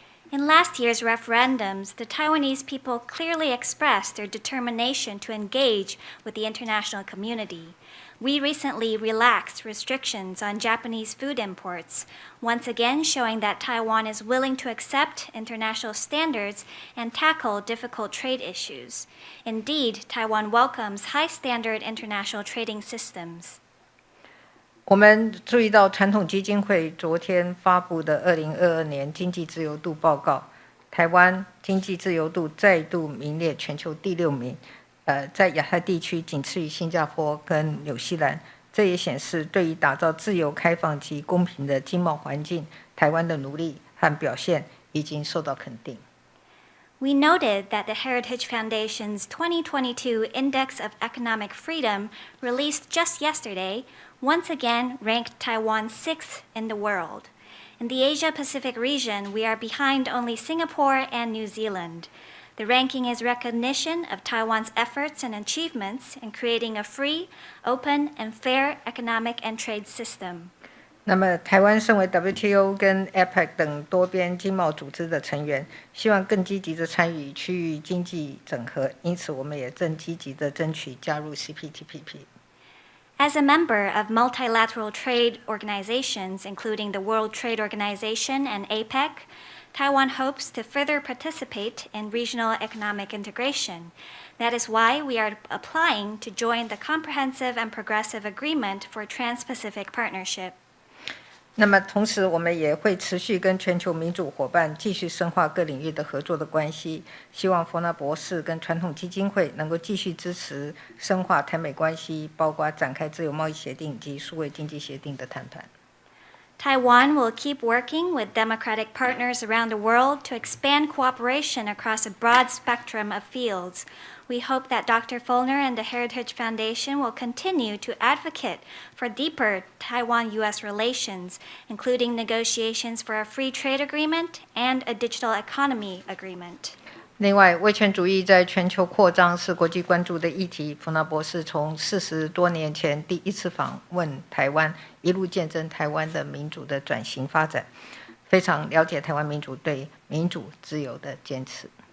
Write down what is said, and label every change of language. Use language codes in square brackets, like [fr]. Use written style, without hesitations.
[en] In last year's referendums, the Taiwanese people clearly expressed their determination to engage with the international community. We recently relaxed restrictions on Japanese food imports, once again showing that Taiwan is willing to accept international standards and tackle difficult trade issues. Indeed, Taiwan welcomes high-standard international trading systems. [zh] 我们注意到传统基金会昨天发布的2022年经济自由度报告，台湾经济自由度再度名列全球第6名。在亚太地区仅次于新加坡跟纽西兰，这也显示对于打造自由、开放及公平的经贸环境，台湾的努力和表现已经受到肯定。 [en] We noted that the Heritage Foundation's 2022 Index of Economic Freedom, released just yesterday, once again ranked Taiwan 6th in the world. In the Asia-Pacific region, we are behind only Singapore and New Zealand. The ranking is recognition of Taiwan's efforts and achievements in creating a free, open, and fair economic and trade system. [zh] 那么，台湾身为 WTO 跟 APEC 等多边经贸组织的成员，希望更积极的参与区域经济整合，因此我们也正积极的争取加入 CPTPP。 [en] As a member of multilateral trade organizations, including the World Trade Organization and APEC, Taiwan hopes to further participate in regional economic integration. That is why we are applying to join the Comprehensive and Progressive Agreement for Trans-Pacific Partnership. [zh] 那么，同时我们也会持续跟全球民主伙伴继续深化各领域的合作的关系。希望佛訥博士跟传统基金会能够继续支持深化台美关系，包括展开自由贸易协定及数位经济协定的谈判。 [en] Taiwan will keep working with democratic partners around the world to expand cooperation across a broad spectrum of fields. We hope that Dr. Feulner and the Heritage Foundation will continue to advocate for deeper Taiwan-U.S. relations, including negotiations for a free trade agreement and a digital economy agreement. [zh] 另外，威权主义在全球扩张是国际关注的议题。佛訥博士从40多年前第一次访问台湾，一路见证台湾的民主的转型发展，非常了解台湾民主对民主自由的坚持。